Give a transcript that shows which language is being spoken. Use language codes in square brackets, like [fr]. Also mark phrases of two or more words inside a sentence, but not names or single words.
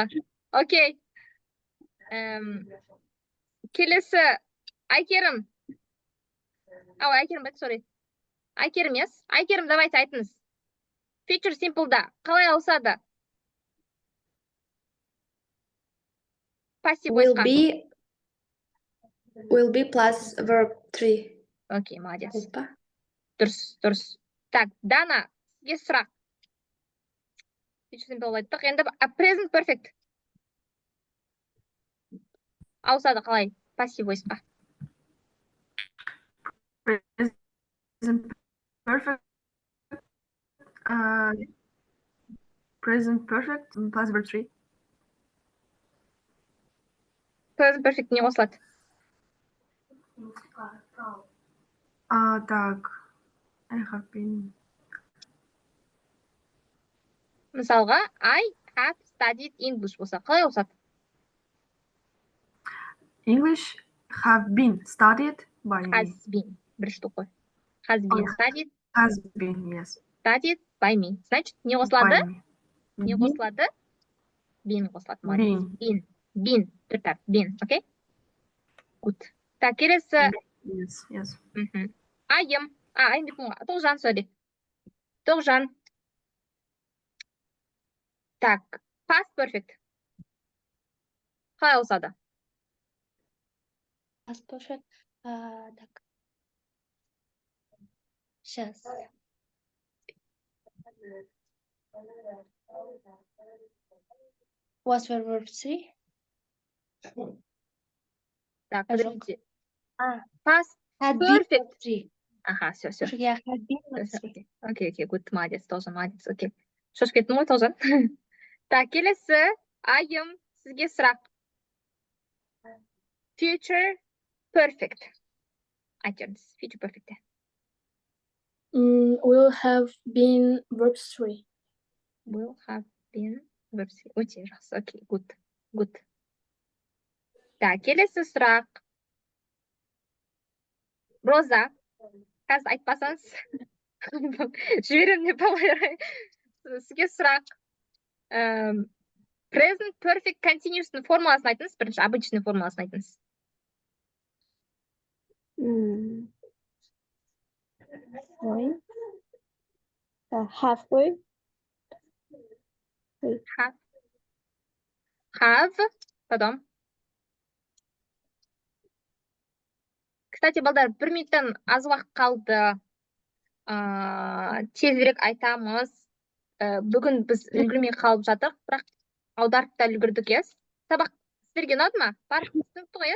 [kk] Окей. Келесі Айкерім. Айкерім, yes? Айкерім, давайте айтыңыз. [en] Future simple'да [kk] қалай ауысады? [en] Passive voice'қа. Will be plus verb 3. [ru] Окей, молодец. Опа. [kk] Дұрыс. Так, Дана, сізге сұрақ. [en] Future simple [kk] айттық. Енді [en] present perfect. [kk] Ауысады қалай? [en] Passive voice'қа. Present perfect plus verb 3. Present perfect [kk] не қосылады? [ru] Так. [en] I have been. [kk] Мысалға, [en] I have studied English [kk] болса, қалай ауысады? [en] English have been studied by me. Has been. [kk] Бірінші тоқ қой. [en] Has been studied. Has been, yes. Studied by me. [kk] Значит, не қосылады? Не қосылады? Been қосылады. Been. Been. Окей? [en] Good. [kk] Так, келесі. [en] Yes. [kk] Айым. Айым деп мұға. Тоғжан, sorry. Тоғжан. Так, [en] past perfect. [kk] Қалай ауысады? [en] Past perfect. Так. [ru] Сейчас. [en] Was verb 3? [ru] Так, подождите. Past [en] Had perfect. been 3. [ru] Аха, все. [en] Я have been. Окей, good, [ru] молодец, тоже молодец, окей. [kk] Шошып кеттің ғой, [ru] тоже. [kk] Так, келесі, айым, сізге сұрақ. [en] Future perfect. [kk] Айтыңыз, [en] future perfect. Will have been verb 3. Will have been verb 3. [kk] Өте жақсы, [en] okay, good. [kk] Так, келесі сұрақ. Роза, қазір айтпасаңыз, жіберем деп балай. Сізге сұрақ. [en] Present perfect continuous [kk] формуласын айтыңыз, бірінші обычный формуласын айтыңыз. [en] Halfway. Have, [ru] потом. [kk] Кстати, балдар, 1 минуттан аз уақыт қалды. Тезірек айтамыз. Бүгін біз үлгермей қалып жатыр, бірақ аударып та үлгердік, ес? Сабақ сіздерге ұнады ма? Барлық түсінікті ғой, ес?